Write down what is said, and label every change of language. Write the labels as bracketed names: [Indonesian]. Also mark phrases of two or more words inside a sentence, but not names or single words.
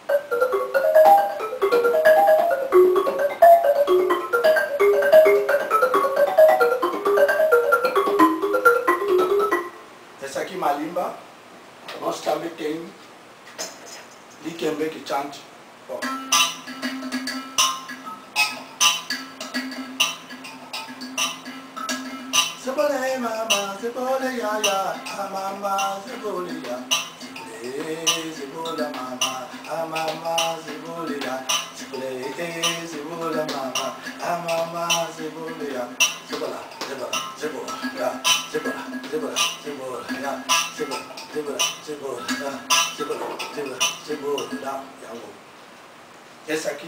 [Portuguese] Esse aqui malimba, nós também temos likembe que chante. [Lingala] Zebole mama, zebole ya ya, mama zebole ya, zebole mama, mama zebole ya, zebole mama, mama zebole ya, zebola, zebola, zebola ya, zebola, zebola, zebola ya, zebola, zebola, zebola ya, zebola, zebola, zebola ya, yango. [Portuguese] Esse aqui